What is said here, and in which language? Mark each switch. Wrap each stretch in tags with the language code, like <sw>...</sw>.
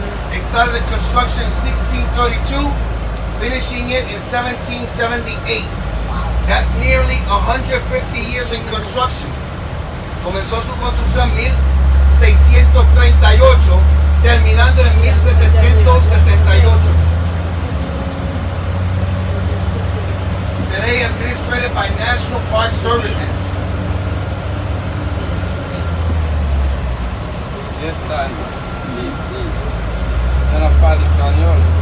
<en>They started the construction in 1632, finishing it in 1778. That's nearly 150 years in construction.</en> <es>Comenzó su construcción en 1638, terminando en 1778.</es> <en>Today administrated by National Park Services.</en> <es>Esta sí. Era para español.</es>